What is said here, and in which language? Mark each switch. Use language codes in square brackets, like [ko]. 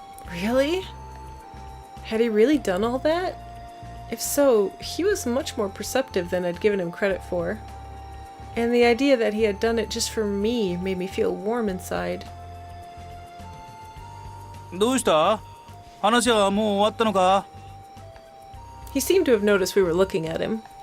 [en] Really? Had he really done all that? If so, he was much more perceptive than I'd given him credit for. And the idea that he had done it just for me made me feel warm inside. [ja] どうした？話はもう終わったのか？ [en] He seemed to have noticed we were looking at him.